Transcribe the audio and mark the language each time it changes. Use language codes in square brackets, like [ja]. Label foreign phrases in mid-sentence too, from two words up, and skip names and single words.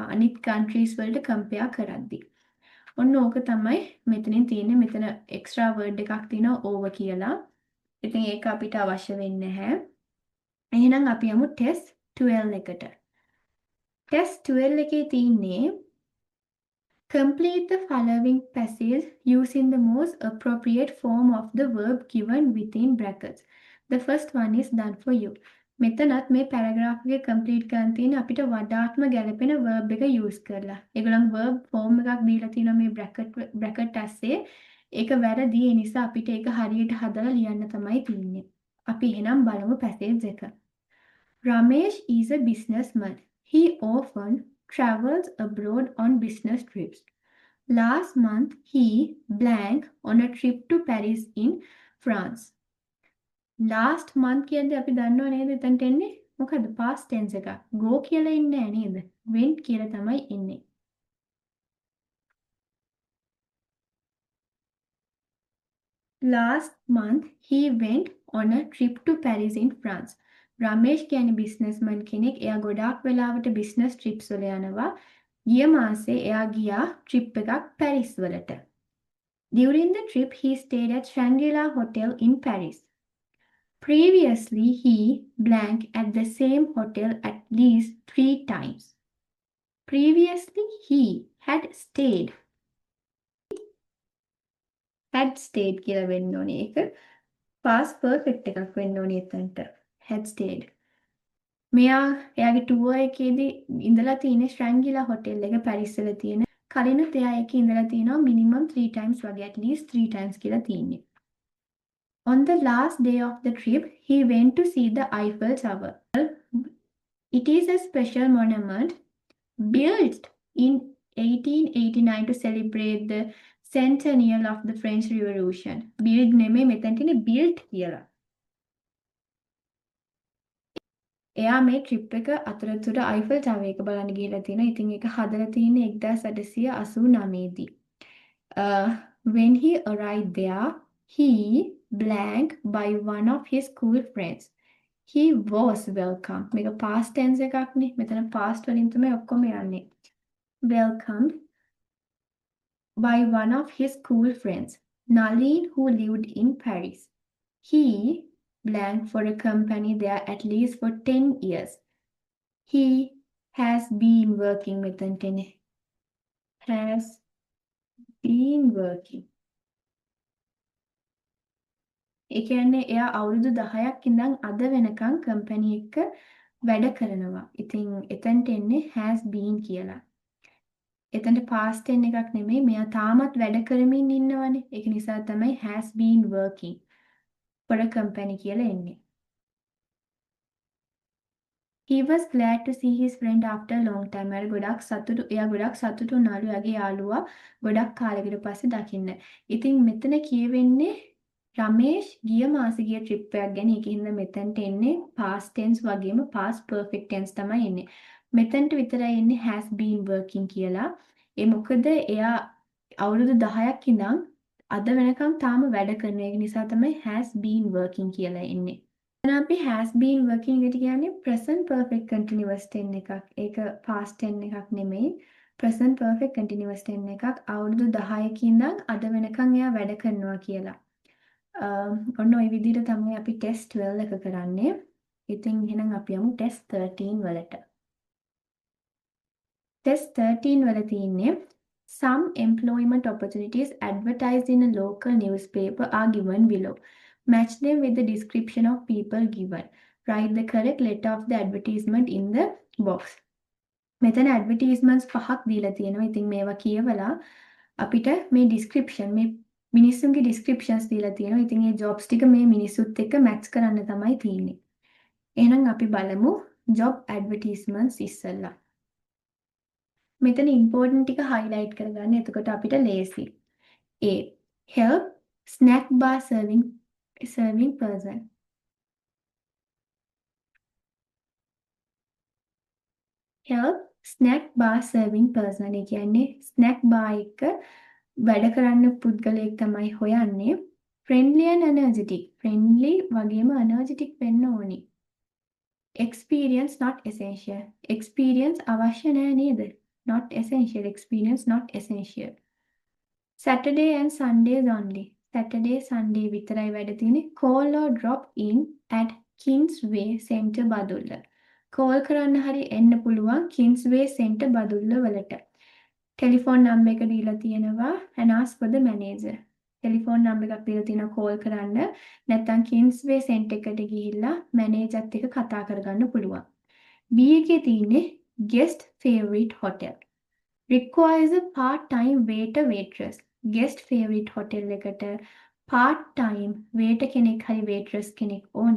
[si] අනිත් countries වලට compare කරද්දී. ඔන්න ඕක තමයි මෙතනින් තියෙන්නේ. මෙතන [en] extra word [si] එකක් තියෙනවා over කියලා. ඉතින් ඒක අපිට අවශ්‍ය වෙන්නේ නැහැ. එහෙනම් අපි යමු test 12 එකට. [en] Test 12 [si] එකේ තියෙන්නේ [en] complete the following passage using the most appropriate form of the verb given within brackets. The first one is done for you. [si] මෙතනත් මේ paragraph එක complete කරන්න තියෙන අපිට වඩාත්ම ගැලපෙන verb එක use කරලා. ඒගොල්ලන් [en] verb form [si] එකක් දීලා තියෙනවා මේ bracket ඇස්සේ. ඒක වැරදි. ඒ නිසා අපිට ඒක හරියට හදලා ලියන්න තමයි තියෙන්නේ. අපි එහෙනම් බලමු passage එක. [en] Ramesh is a businessman. He often travels abroad on business trips. Last month, he blank on a trip to Paris in France. Last month [si] කියන්නේ අපි දන්නව නේද එතනට එන්නේ මොකද [en] past tense [si] එක. go කියලා ඉන්නේ නැහැ නේද? went කියලා තමයි ඉන්නේ. [en] Last month, he went on a trip to Paris in France. [si] රමේෂ් කියන්නේ businessman කෙනෙක්. එයා ගොඩාක් වෙලාවට [en] business trips [si] වල යනවා. ගිය මාසේ එයා ගියා trip එකක් පැරිස් වලට. [en] During the trip, he stayed at Shangri-La Hotel in Paris. Previously, he blank at the same hotel at least 3 times. Previously, he had stayed. Had stayed [si] කියලා වෙන්න ඕනේ. ඒක [en] past perfect [si] එකක් වෙන්න ඕනේ එතනට. [en] Had stayed. [si] මෙයා එයාගේ tour එකේදී ඉඳලා තියෙන ශ්‍රැංගිලා hotel එක පැරිස් වල තියෙන. කලිනුත් එයා ඒකේ ඉඳලා තියෙනවා [en] minimum 3 times [si] වගේ, [en] at least 3 times [si] කියලා තියෙන්නේ. [en] On the last day of the trip, he went to see the Eiffel Tower. It is a special monument built in 1889 to celebrate the centennial of the French Revolution. [si] Build නෙමෙයි මෙතන තියෙන්නේ built කියලා. එයා මේ ට්‍රිප් එක අතරතුර Eiffel Tower එක බලන්න ගිහලා තිනවා. ඉතින් ඒක හදලා තියෙන්නේ 1889 දී. [en] When he arrived there, he blank by one of his school friends. He was welcomed. [si] මේක [en] past tense [si] එකක් නේ. මෙතන past වලින් තමයි ඔක්කොම යන්නේ. [en] Welcomed by one of his school friends, Nalin, who lived in Paris. He blank for a company there at least for 10 years. He has been working [si] මෙතනට එන්නේ. [en] has been working. [si] ඒ කියන්නේ එයා අවුරුදු 10ක් ඉඳන් අද වෙනකන් කම්පැනි එක වැඩ කරනවා. ඉතින් එතනට එන්නේ [en] has been [si] කියලා. එතනට [en] past tense [si] එකක් නෙමෙයි. මෙයා තාමත් වැඩ කරමින් ඉන්නවනේ. ඒක නිසා තමයි [en] has been working for a company [si] කියලා එන්නේ. [en] He was glad to see his friend after a long time. [si] එයා ගොඩක් සතුටු වුණාලු එයාගේ යාළුවා ගොඩක් කාලයකට පස්සේ දකින්න. ඉතින් මෙතන කියවෙන්නේ රමේෂ් ගිය මාසේ ගිය ට්‍රිප් එකක් ගැන. ඒකින්ද මෙතනට එන්නේ [en] past tense [si] වගේම [en] past perfect tense [si] තමයි එන්නේ. මෙතනට විතරයි එන්නේ [en] has been working [si] කියලා. ඒ මොකද එයා අවුරුදු 10ක් ඉඳන් අද වෙනකම් තාම වැඩ කරන. ඒක නිසා තමයි [en] has been working [si] කියලා එන්නේ. දැන් අපි [en] has been working [si] එකට කියන්නේ [en] present perfect continuous tense [si] එකක්. ඒක [en] past tense [si] එකක් නෙමෙයි. [en] present perfect continuous tense එකක්. [si] අවුරුදු 10ක ඉඳන් අද වෙනකන් එයා වැඩ කරනවා කියලා. ඔන්න ওই විදිහට තමයි අපි test 12 එක කරන්නේ. ඉතින් එහෙනම් අපි යමු [en] test 13 වලට. test 13 [si] වල තියෙන්නේ [en] some employment opportunities advertised in a local newspaper are given below. Match them with the description of people given. Write the correct letter of the advertisement in the box. [si] මෙතන advertisements පහක් දීලා තියෙනවා. ඉතින් මේවා කියවලා අපිට මේ description මේ මිනිස්සුන්ගේ descriptions දීලා තියෙනවා. ඉතින් මේ jobs ටික මේ මිනිස්සුත් එක්ක match කරන්න තමයි තියෙන්නේ. එහෙනම් අපි බලමු [en] job advertisements [si] ඉස්සෙල්ලා. මෙතන important ටික highlight කරගන්න. එතකොට අපිට ලේසි. [en] A. Help snack bar serving person. Help snack bar serving person. [si] ඒ කියන්නේ [en] snack bar [si] එක වැඩ කරන්න පුද්ගලයෙක් තමයි හොයන්නේ. [en] Friendly and energetic. [si] Friendly වගේම energetic වෙන්න ඕනි. [en] Experience not essential. [si] Experience අවශ්‍ය නැහැ නේද? [en] Not essential. Experience not essential. Saturday and Sundays only. [si] Saturday, Sunday විතරයි වැඩ තියෙන්නේ. [en] Call or drop in at Kingsway Centre බදුල්ල. [si] කෝල් කරන්න හරි එන්න පුළුවන් Kingsway Centre බදුල්ල වලට. [en] telephone number [si] එක දීලා තියෙනවා [en] and ask for the manager. telephone number [si] එකක් දීලා තියෙනවා කෝල් කරන්න. නැත්නම් Kingsway Centre එකට ගිහිල්ලා මැනේජර්ත් එක්ක කතා කරගන්න පුළුවන්. [en] B [si] එකේ තියෙන්නේ [en] guest favorite hotel. Requires a part-time waiter waitress. Guest favorite hotel [si] එකට [en] part-time waiter [si] කෙනෙක් හරි waitress කෙනෙක් ඕනි.